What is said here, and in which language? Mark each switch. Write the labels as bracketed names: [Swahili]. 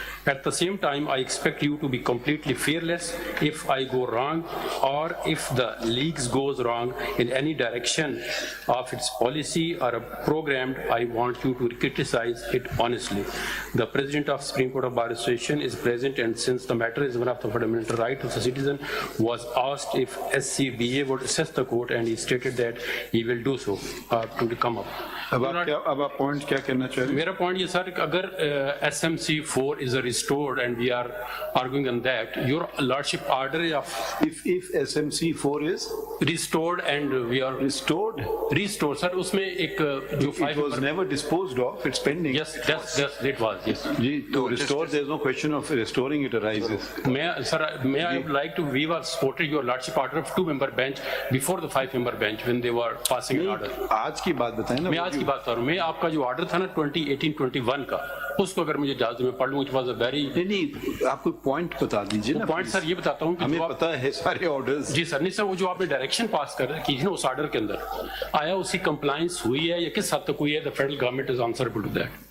[English] At the same time, I expect you to be completely fearless if I go wrong, or if the leagues goes wrong in any direction of its policy or program. I want you to criticize it honestly. The President of Supreme Court of Bar Association is present, and since the matter is one of the fundamental rights of the citizen, was asked if SCBA would assess the court, and he stated that he will do so. To come up. [Urdu] اب آپ point کیا کہنا چاہ رہے ہیں؟ میرا point یہ سر کہ اگر [English] SMC4 is restored and we are arguing on that, your lordship order of if SMC4 is restored and we are restored [Urdu] sir, اس میں ایک جو [English] it was never disposed of, it's pending. yes it was yes [Urdu] جی تو [English] restored, there is no question of restoring, it arises. May I would like to, we were supported your lordship order of 2-member bench before the 5-member bench when they were passing an order. [Urdu] آج کی بات بتائیں نا. میں آج کی بات کر رہا ہوں. میں آپ کا جو آرڈر تھا نا 2018-21 کا, اس کو اگر مجھے اجازت میں پڑھ لوں, [English] It was a very. [Urdu] نہیں آپ کو پوائنٹ بتا دیجیے نا. پوائنٹ سر یہ بتاتا ہوں کہ ہمیں پتا ہے سارے آرڈرز. جی سر, نہیں سر, وہ جو آپ نے ڈائریکشن پاس کی تھی نا اس آرڈر کے اندر, آیا اس کی کمپلائنس ہوئی ہے یا کس حد تک ہوئی ہے؟ [English] the federal government is answerable to that.